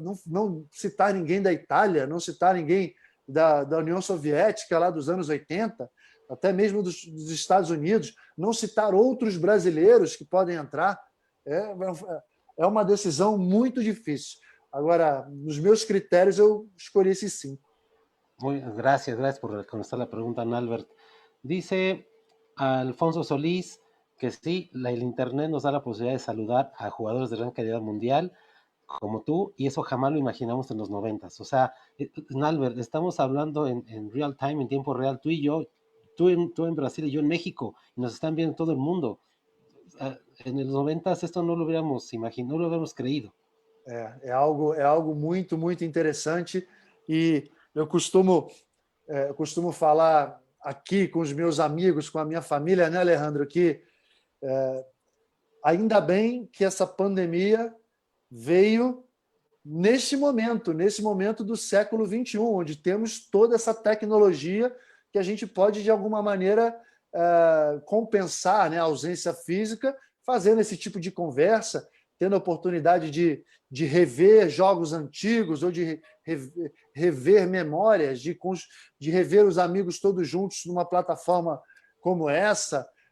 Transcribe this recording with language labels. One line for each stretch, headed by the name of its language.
Portuguese: Não citar ninguém da Itália, não citar ninguém da União Soviética lá dos anos 80, até mesmo dos Estados Unidos, não citar outros brasileiros que podem entrar, é uma decisão muito difícil. Agora, nos meus critérios, eu escolhi esses 5.
Spanish: Gracias por contestar la pregunta, Albert. Dice Alfonso Solís que sí, el Internet nos da la posibilidad de saludar a jugadores de gran calidad mundial como tú, y eso jamás lo imaginamos en los 90s. O sea, Albert, estamos hablando en
English: real time,
Spanish: en tiempo real, tú y yo, tú en Brasil y yo en México, y nos están viendo todo el mundo. En los 90s esto no lo hubiéramos imaginado, no lo hubiéramos creído.
Portuguese: É algo muito, muito interessante, e eu costumo falar aqui com os meus amigos, com a minha família, né, Alejandro, que ainda bem que essa pandemia veio nesse momento do século XXI, onde temos toda essa tecnologia que a gente pode, de alguma maneira, compensar, né, a ausência física, fazendo esse tipo de conversa, tendo a oportunidade de rever jogos antigos ou de rever memórias, de rever os amigos todos juntos numa plataforma como essa.